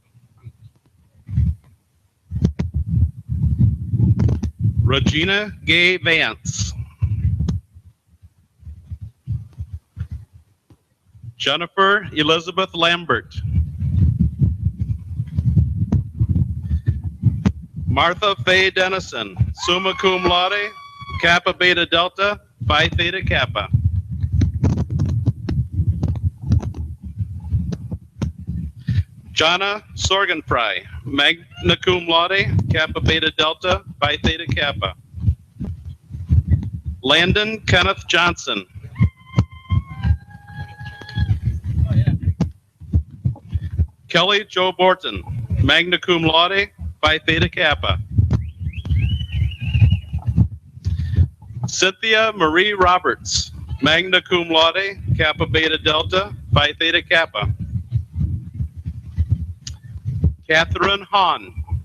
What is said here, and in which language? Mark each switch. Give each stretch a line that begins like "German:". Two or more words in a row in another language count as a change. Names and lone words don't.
English: Regina Gay Vance. Jennifer Elizabeth Lambert. Martha Faye Dennison, summa cum laude, Kappa Beta Delta, Phi Theta Kappa. Jonna Sorgenfrey, magna cum laude, Kappa Beta Delta, Phi Theta Kappa. Landon Kenneth Johnson. Kelly Joe Borton, magna cum laude, Phi Theta Kappa. Cynthia Marie Roberts, magna cum laude, Kappa Beta Delta, Phi Theta Kappa. Catherine Hahn.